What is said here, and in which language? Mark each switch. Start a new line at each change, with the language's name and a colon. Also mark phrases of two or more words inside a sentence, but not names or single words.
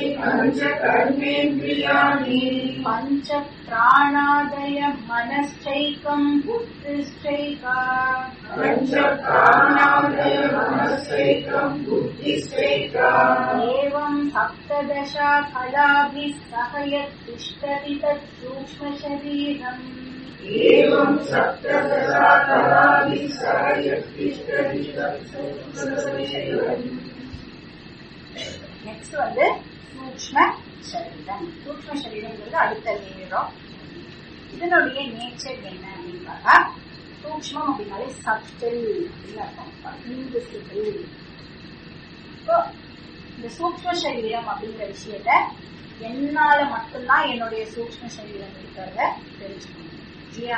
Sanskrit: पंच कर्मेन्द्रियाणि, पंच प्राणादय मनश्चैकं बुद्धिश्चैका, पंच प्राणादय मनश्चैकं बुद्धिश्चैका, एवं सप्तदशा फलाभिः सह यत्तिष्ठति तत् सूक्ष्म शरीरम्, एवं सप्तदशा फलाभिः सह यत्तिष्ठति तत् सूक्ष्म शरीरम्.
Tamil: நெக்ஸ்ட் வந்து சூக்ஷ்ம சரீரம். சூக்ஷ்ம சரீரம்ங்கிறது அடுத்த லேயரம். இதனுடைய நேச்சர் என்ன அப்படின்னு பார்த்தா, சூக்ஷ்மம் அப்படின்னாலே சப்டில் அப்படின்னு அர்த்தம், இன்விசிபிள். இப்போ இந்த சூக்ஷ்ம சரீரம் அப்படிங்கிற விஷயத்த என்னால மட்டும்தான் என்னுடைய சூக்ஷ்ம சரீரம் இருக்கிறத தெரிஞ்சுக்கணும் இல்லையா?